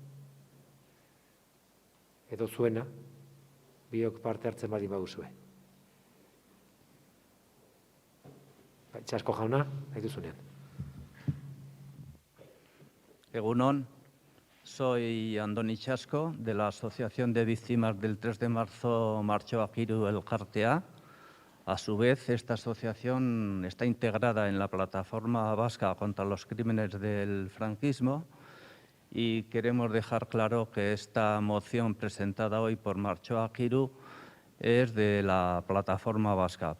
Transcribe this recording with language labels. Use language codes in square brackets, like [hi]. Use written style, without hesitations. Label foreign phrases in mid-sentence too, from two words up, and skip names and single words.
[eu] edo zuena, biok parte hartzen baldin baduzue. Txasko jauna, nahi duzunean. Egunon, [es] soy Andoni Chasco, de la Asociación de Víctimas del 3 de marzo Martxoak 3 Elkartea. A su vez, esta asociación está integrada en la Plataforma Vasca contra los Crímenes del Franquismo y queremos dejar claro que esta moción presentada hoy por Martxoak 3 es de la Plataforma Vasca.